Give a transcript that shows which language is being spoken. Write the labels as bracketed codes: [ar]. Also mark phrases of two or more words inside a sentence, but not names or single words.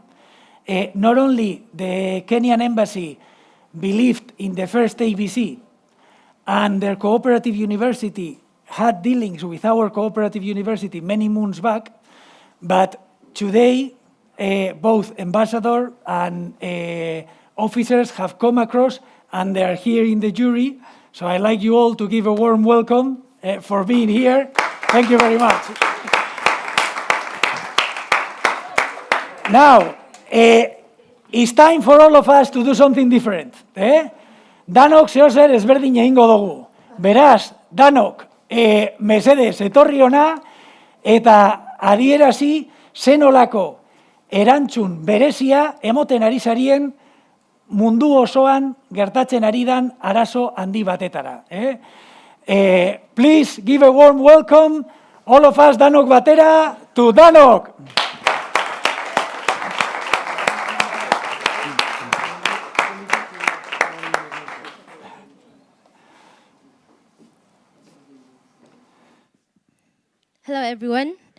[en] Not only the Kenyan Embassy believed in the first ABC, and their cooperative university had dealings with our cooperative university many moons back, but today both ambassador and officers have come across and they are here in the jury. So I'd like you all to give a warm welcome for being here. Thank you very much. Now, it's time for all of us to do something different. [eu] Danok zeozer ezberdin egingo dugu. Beraz, Danok, mesedez etorri hona eta adierazi zenolako erantzun berezia emoten ari zarien mundu osoan gertatzen ari dan arazo handi batetara. [en] Please give a warm welcome, all of us, [eu] Danok batera, [en] to Danok. Hello, everyone.